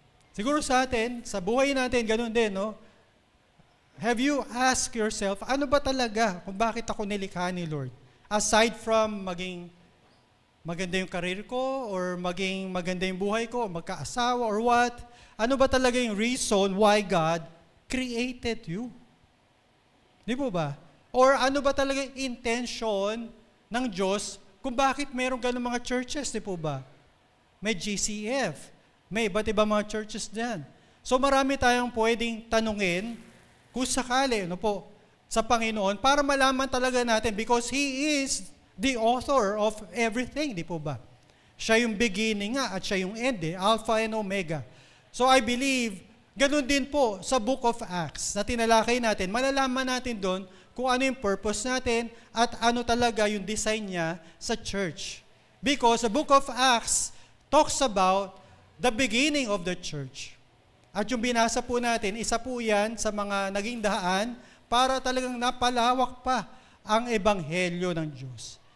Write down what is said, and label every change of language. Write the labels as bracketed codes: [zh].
[tl] Siguro sa atin, sa buhay natin, ganun din, [en] Have you asked yourself, [tl] ano ba talaga kung bakit ako nilikha ni Lord? [en] Aside from [tl] maging maganda yung career ko, or maging maganda yung buhay ko, magkaasawa, [en] or what? [tl] Ano ba talaga yung [en] reason why God created you? [tl] Di po ba? Or ano ba talaga yung intention ng Diyos kung bakit mayroong ganun mga churches, di po ba? May GCF, may iba't ibang mga churches dyan. So marami tayong pwedeng tanungin kung sakali, ano po, sa Panginoon para malaman talaga natin [en] because He is the author of everything, [tl] di po ba? Siya yung beginning nga at siya yung end, Alpha and Omega. [en] So I believe, [tl] ganun din po sa Book of Acts na tinalakay natin, malalaman natin doon kung ano yung purpose natin at ano talaga yung design niya sa church. [en] Because the Book of Acts talks about the beginning of the church. [tl] At yung binasa po natin, isa po yan sa mga naging daan para talagang napalawak pa ang ebanghelyo ng Diyos.